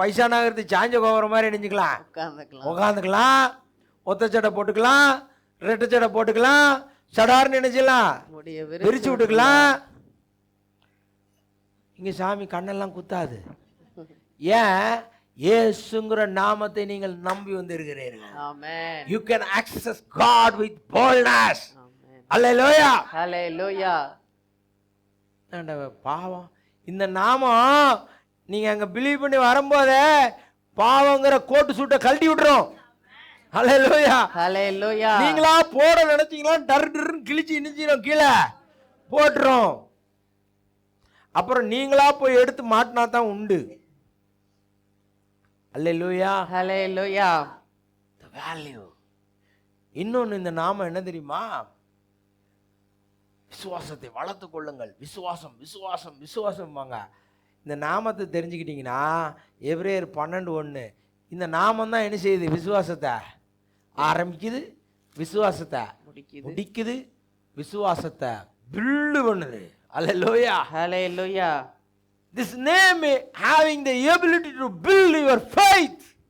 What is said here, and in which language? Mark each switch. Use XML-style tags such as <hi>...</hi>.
<ta>பைசா நகரத்து சாஞ்ச கோவர மாதிரி நினைஞ்சிக்கலாம், உட்காந்துக்கலாம். ஒத்த சடை போட்டுக்கலாம், ரெட்டை சடை போட்டுக்கலாம், சடார்னு நினைச்சிடலாம், விரிச்சு விட்டுக்கலாம். இங்கே சாமி கண்ணெல்லாம் குத்தாது. ஏன்? இயேசுங்கிற நாமத்தை நீங்கள் நம்பி வந்திருக்கிறீர்கள். ஆமென்.</ta> <en>You can access God with boldness.</en> <ta>ஆமென். ஹல்லேலூயா. ஹல்லேலூயா. பாவம் இந்த நாமம் நீங்கள் அங்கே பிலீவ் பண்ணி வரும்போதே பாவங்கிற கோட்டு சூட்டை கழட்டி விட்டுரும். ஹல்லேலூயா. ஹல்லேலூயா. நீங்களா போட நினைச்சீங்களா டர்ன்னு கிழிச்சு இனிச்சிடும், கீழே போட்டுரும். அப்புறம் நீங்களா போய் எடுத்து மாட்டினா தான் உண்டு. ஹல்லேலூயா. ஹல்லேலூயா.</ta> <en>the value.</en> <ta>இன்னொன்று இந்த நாமம் என்ன தெரியுமா? விசுவாசத்தை வளர்த்து கொள்ளுங்கள். விசுவாசம்பாங்க. இந்த நாமத்தை தெரிஞ்சுக்கிட்டீங்கன்னா எபிரேயர் 12:1 இந்த நாமம் தான் என்ன செய்யுது? விசுவாசத்தை ஆரம்பிக்குது, விசுவாசத்தை முடிக்குது, விசுவாசத்தை பில்டு பண்ணுது.</ta> <en>Hallelujah. Hallelujah. This name having the ability to build your faith.</en>